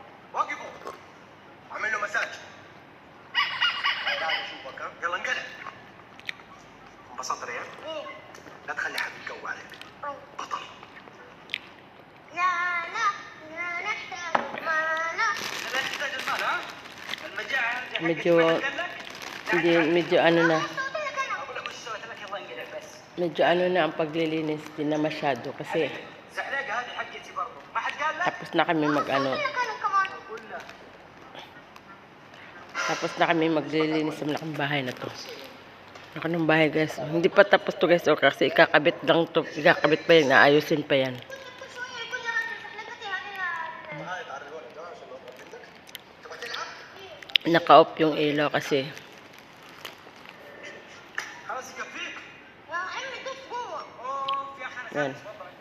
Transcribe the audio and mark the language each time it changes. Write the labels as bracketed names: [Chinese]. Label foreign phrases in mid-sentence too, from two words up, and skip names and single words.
[Arabic] وقفوا. اعمل له مساج. تعال اشوفك ها. يلا انقلع. انبسطت ريان؟ ايوه. لا تخلي حد يقوى عليك. بطل. لا لا. لا نحتاج المال. لا تحتاج المال ها؟ المجاعة هذه حقتي [Filipino] Medyo, [Arabic] ما حد قال لك؟ [Filipino] hindi, medyo ano na. [Arabic] سويت لك انا. اقول لك وش سويت لك يلا انقلع بس. [Filipino] Medyo ano na ang paglilinis. Hindi na masyado kasi [Arabic] زحلقة هذه حقتي برضه ما حد قال لك؟ [Filipino] tapos na kami mag-ano. [Arabic] سويت لك انا كمان. اقول لك [Filipino] Tapos na kami maglilinis sa malaking bahay na to. Laki ng bahay guys. Hindi pa tapos to guys. O, kasi ikakabit lang to. Ikakabit pa yan. Aayusin pa yan. [Arabic] كل شويه يقول لي هذه زحلقتي هذه. تعال تعال الولد ها عشان نقرب منك. تبغى تلعب؟ [Filipino] Naka-off yung ilaw kasi. [Arabic] خلاص يكفيك. يا عمي دف جوه. اوف يا اخي انا [Filipino] Yan. [Arabic] خايف والله